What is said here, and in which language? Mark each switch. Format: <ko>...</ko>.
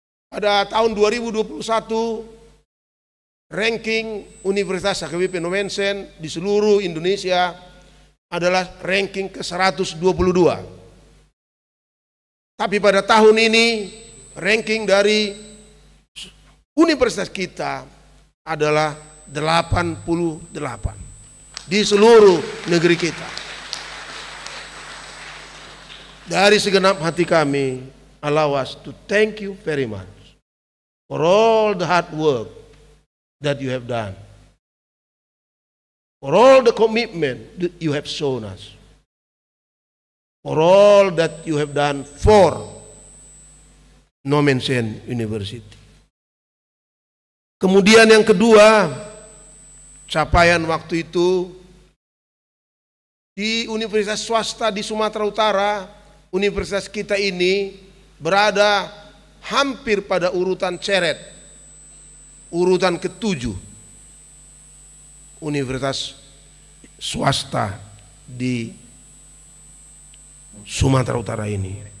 <id>Pada tahun 2021 ranking Universitas HKBP no mention di seluruh Indonesia adalah ranking ke-122. Tapi pada tahun ini ranking dari universitas kita adalah 88 di seluruh negeri kita. Dari segenap hati kami,</id> <en>allow us to thank you very much for all the hard work that you have done, for all the commitment that you have shown us, for all that you have done for No Mention University.</en> <id>Kemudian yang kedua, capaian waktu itu di universitas swasta di Sumatera Utara, universitas kita ini berada hampir pada urutan ceret, urutan ke-7 universitas swasta di Sumatera Utara ini.</id>